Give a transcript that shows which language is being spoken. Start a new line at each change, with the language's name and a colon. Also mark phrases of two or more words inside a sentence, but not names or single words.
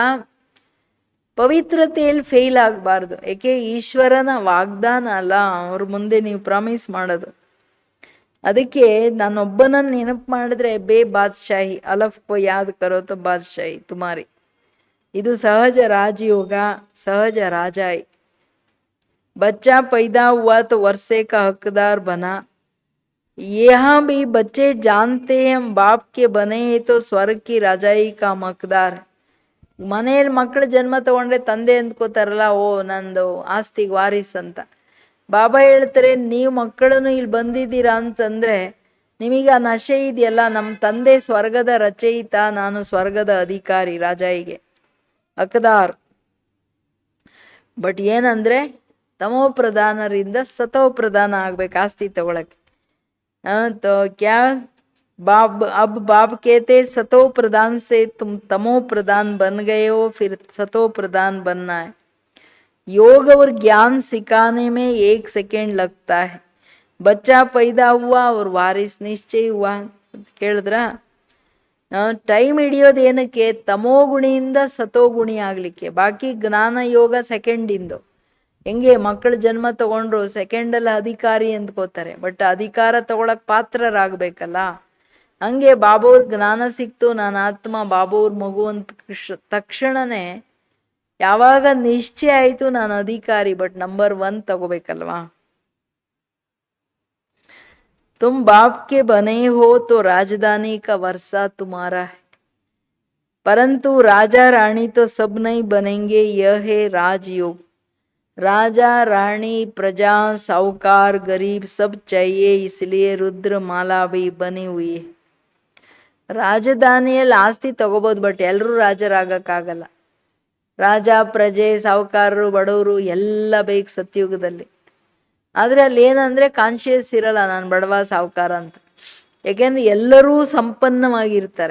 Kannada: ಪವಿತ್ರತೆಯಲ್ಲಿ ಫೇಲ್ ಆಗಬಾರ್ದು, ಏಕೆ ಈಶ್ವರನ ವಾಗ್ದಾನ ಅಲ್ಲ, ಅವ್ರ ಮುಂದೆ ನೀವು ಪ್ರಾಮಿಸ್ ಮಾಡೋದು. ಅದಕ್ಕೆ ನಾನೊಬ್ಬನನ್ನು ನೆನಪು ಮಾಡಿದ್ರೆ
Hindi: बे बादशाही अलफ़ को याद करो तो बादशाही तुम्हारी.
Kannada: ಇದು ಸಹಜ ರಾಜಯೋಗ, ಸಹಜ ರಾಜಾಯಿ.
Hindi: बच्चा पैदा हुआ तो वर्षे का हकदार बना. यहाँ भी बच्चे जानते हैं हम बाप के बने तो स्वर्ग की राजाई का हकदार.
Kannada: ಮನೆಯಲ್ಲಿ ಮಕ್ಕಳು ಜನ್ಮ ತಗೊಂಡ್ರೆ ತಂದೆ ಅಂದ್ಕೋತಾರಲ್ಲ, ಓ ನಂದು ಆಸ್ತಿಗೆ ವಾರಿಸ್ ಅಂತ. ಬಾಬಾ ಹೇಳ್ತಾರೆ ನೀವು ಮಕ್ಕಳನ್ನು ಇಲ್ಲಿ ಬಂದಿದ್ದೀರಾ ಅಂತಂದ್ರೆ ನಿಮಗೆ ಆ ನಶೆ ಇದೆಯಲ್ಲ, ನಮ್ಮ ತಂದೆ ಸ್ವರ್ಗದ ರಚಯಿತ, ನಾನು ಸ್ವರ್ಗದ ಅಧಿಕಾರಿ, ರಾಜಾಯಿಗೆ ಹಕದಾರ್. ಬಟ್ ಏನಂದ್ರೆ ತಮೋ ಪ್ರಧಾನರಿಂದ ಸತೋ ಪ್ರಧಾನ ಆಗ್ಬೇಕು ಆಸ್ತಿ ತಗೊಳಕ್ಕೆ.
Hindi: तो क्या अब बाप कहते सतो प्रधान से तुम तमो प्रधान बन गए हो, फिर सतो प्रधान बनना है. योग और ज्ञान सिखाने में 1 सेकेंड लगता है. बच्चा पैदा हुआ और वारिस निश्चय हुआ.
Kannada: ಕೇಳಿದ್ರ ಟೈಮ್ ಹಿಡಿಯೋದು ಏನಕ್ಕೆ? ತಮೋ ಗುಣಿಯಿಂದ ಸತೋ ಗುಣಿ ಆಗ್ಲಿಕ್ಕೆ. ಬಾಕಿ ಜ್ಞಾನ ಯೋಗ ಸೆಕೆಂಡಿಂದು. ಹೆಂಗೆ ಮಕ್ಕಳು ಜನ್ಮ ತಗೊಂಡ್ರು ಸೆಕೆಂಡಲ್ಲಿ ಅಧಿಕಾರಿ ಅಂದ್ಕೋತಾರೆ, ಬಟ್ ಅಧಿಕಾರ ತಗೊಳಕ್ ಪಾತ್ರರಾಗಬೇಕಲ್ಲ. ಹಂಗೆ ಬಾಬೂರ್ ಜ್ಞಾನ ಸಿಕ್ತು, ನಾನು ಆತ್ಮ ಬಾಬೂರ್ ಮಗು ಅಂತ ತಕ್ಷಣನೇ ಯಾವಾಗ ನಿಶ್ಚಯ ಆಯಿತು ನಾನು ಅಧಿಕಾರಿ, ಬಟ್ ನಂಬರ್ 1 ತಗೋಬೇಕಲ್ವಾ.
Hindi: तुम बाप के बने हो तो राजधानी का वर्षा तुम्हारा है, परंतु राजा रानी तो सब नहीं बनेंगे, यह है राजयोग. राजा रानी प्रजा साहूकार गरीब सब चाहिए, इसलिए रुद्र माला भी बनी हुई है.
Kannada: ರಾಜಧಾನಿಯಲ್ಲಿ ಆಸ್ತಿ ತಗೋಬೋದು, ಬಟ್ ಎಲ್ಲರೂ ರಾಜರಾಗಕ್ಕಾಗಲ್ಲ. ರಾಜ ಪ್ರಜೆ ಸಾಹುಕಾರರು ಬಡವರು ಎಲ್ಲ ಬೇಕು ಸತ್ಯುಗದಲ್ಲಿ. ಆದರೆ ಅಲ್ಲಿ ಏನಂದರೆ ಕಾನ್ಶಿಯಸ್ ಇರಲ್ಲ ನಾನು ಬಡವ ಸಾಹುಕಾರ ಅಂತ. ಯಾಕೆಂದ್ರೆ ಎಲ್ಲರೂ ಸಂಪನ್ನವಾಗಿರ್ತಾರೆ.